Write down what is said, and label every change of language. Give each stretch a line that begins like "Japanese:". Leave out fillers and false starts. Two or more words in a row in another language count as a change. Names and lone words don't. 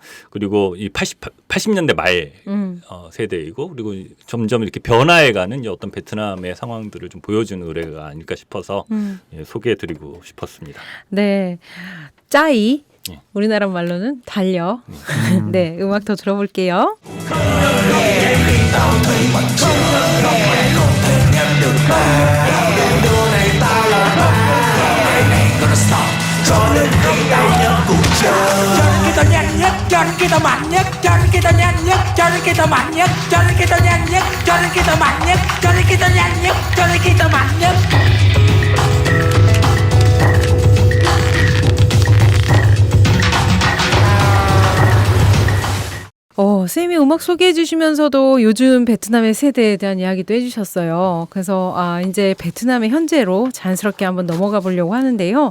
Korean: 그리고 이 80년대 말 세대이고 그리고 점점 이렇게 변화해가는 어떤 베트남의 상황들을 좀 보여주는 노래가 아닐까 싶어서 소개해드리고 싶었습니다. 네. 짜이. 네. 우리나라 말로는 달려. 네, 음악 더 들어볼게요.
Vietnamese: Cho đến khi tao nhớ cuộc chơi. Cho đến khi tao nhanh nhất, cho đến khi tao mạnh nhất, cho đến khi tao nhanh nhất, cho đến khi tao mạnh nhất, cho đến khi tao nhanh nhất, cho đến khi tao mạnh nhất, cho đến khi tao nhanh nhất, cho đến khi tao mạnh nhất.
Korean: 쌤이 음악 소개해 주시면서도 요즘 베트남의 세대에 대한 이야기도 해주셨어요. 그래서 이제 베트남의 현재로 자연스럽게 한번 넘어가 보려고 하는데요.